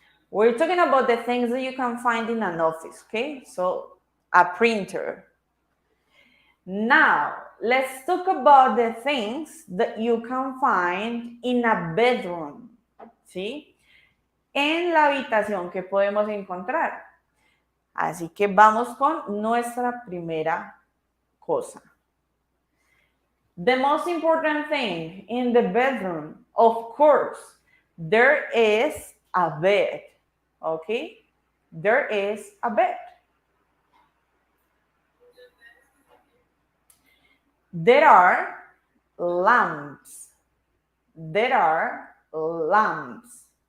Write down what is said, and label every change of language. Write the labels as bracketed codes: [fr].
[en] We're talking about the things that you can find in an office, okay? So, a printer. Now, let's talk about the things that you can find in a bedroom, [es] ¿sí? En la habitación que podemos encontrar. Así que vamos con nuestra primera cosa. [en] The most important thing in the bedroom, of course, there is a bed, okay? There is a bed. There are lamps. There are lamps.